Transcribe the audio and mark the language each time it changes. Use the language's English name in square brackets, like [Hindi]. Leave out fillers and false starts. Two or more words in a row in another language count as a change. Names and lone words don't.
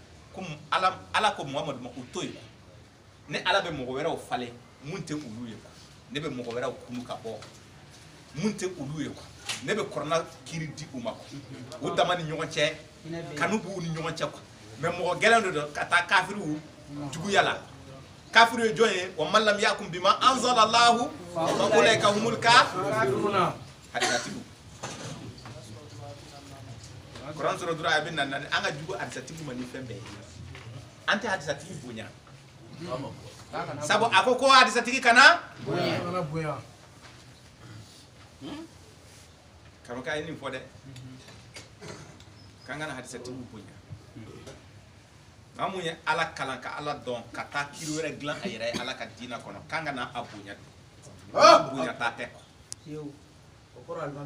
[Bambara] ko ala ko Muhamadu ma o to yen ne ala bɛ mɔgɔ wɛrɛw falen mun tɛ olu ye quoi ne bɛ mɔgɔ wɛrɛw kunu ka bɔ mun tɛ olu ye quoi ne bɛ Kurana kiri di u ma quoi o dama ni ɲɔgɔn cɛ kanu b'u ni ɲɔgɔn cɛ quoi mais mɔgɔ gɛlɛn de don ka taa kafiriw juguya la kafiru ye jɔn ye [Arabic] ومن لم يحكم بما أنزل الله فأولئك هم الكافرون [Bambara] hadisatigiw Kurani sura 5 aya 44 an ka jugu hadisatigiw ma ni fɛn bɛɛ ye an tɛ hadisatigi bonya sabu a ko hadisatigi kana bonya karamɔgɔ ye nin fɔ dɛ k'an kana hadisatigi bonya mun ye ala kalan ka ala dɔn ka taa kiri wɛrɛ dilan a yɛrɛ ye ala ka diina kɔnɔ k'an kana a bonya bonya t'a tɛ quoi